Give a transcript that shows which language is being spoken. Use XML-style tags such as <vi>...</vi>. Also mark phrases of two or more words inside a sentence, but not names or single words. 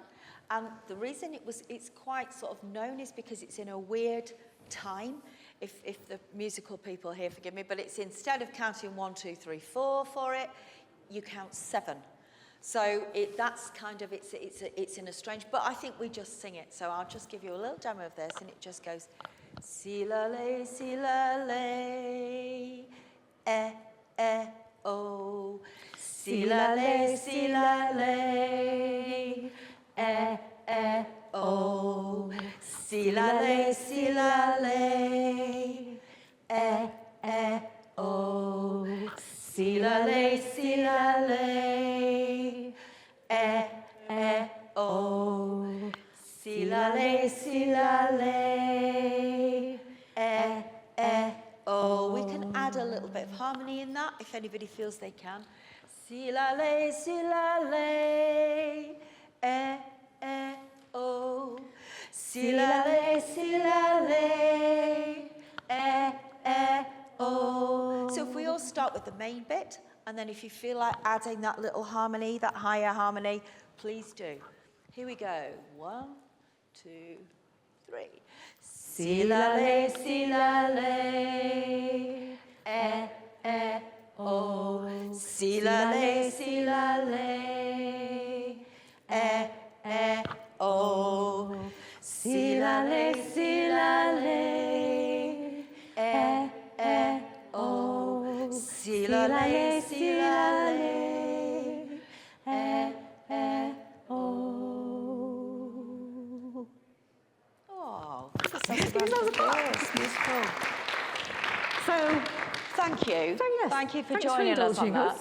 <en>And the reason it's quite sort of known is because it's in a weird time. If the musical people here forgive me, but it's instead of counting 1, 2, 3, 4 for it, you count 7. So that's kind of it's in a strange. But I think we just sing it. So I'll just give you a little demo of this, and it just goes. Si la le, eh, oh. Si la le, eh, oh. Si la le, eh, oh. Si la le, eh, oh. Si la le, oh. We can add a little bit of harmony in that, if anybody feels they can. Si la le, oh. Si la le, oh. So if we all start with the main bit, and then if you feel like adding that little harmony, that higher harmony, please do. Here we go. 1, 2, 3. Si la le, oh. Si la le, oh. Si la le, oh. Si la le, oh. So, thank you. So, yes. Thank you for Thanks joining us on indulging that.</en>